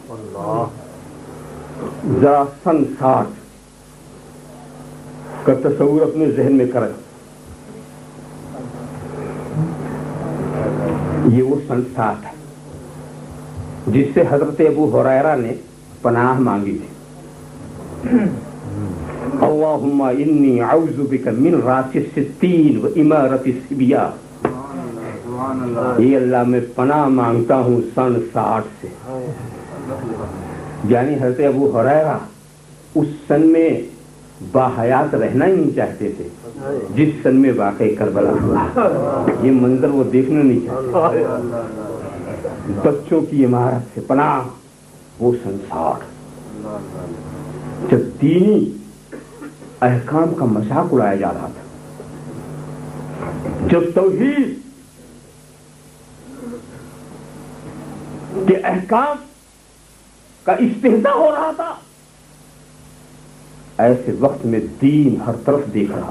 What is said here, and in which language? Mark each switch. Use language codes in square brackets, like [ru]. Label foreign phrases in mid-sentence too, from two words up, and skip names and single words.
[ur] ذرا سن 60 کا تصور اپنے ذہن میں کریں، یہ وہ سن 60 ہے جس سے حضرت ابو ہریرہ نے پناہ مانگی تھی، اور [ar] اللہم انی اعوذ بک من راس الستین و امارت الصبیہ. [ur] یہ اللہ میں پناہ مانگتا ہوں سن 60 سے. یعنی حضرت ابو ہریرہ اس سن میں باحیات رہنا ہی نہیں چاہتے تھے جس سن میں واقع کربلا ہوا. یہ منظر وہ دیکھنا نہیں چاہتے. بچوں کی عمارت سے پناہ، وہ سن 60 جب دینی احکام کا مذاق اڑایا جا رہا تھا، جب توحید کے احکام کا استہزاء ہو رہا تھا، ایسے وقت میں دین ہر طرف دیکھ رہا.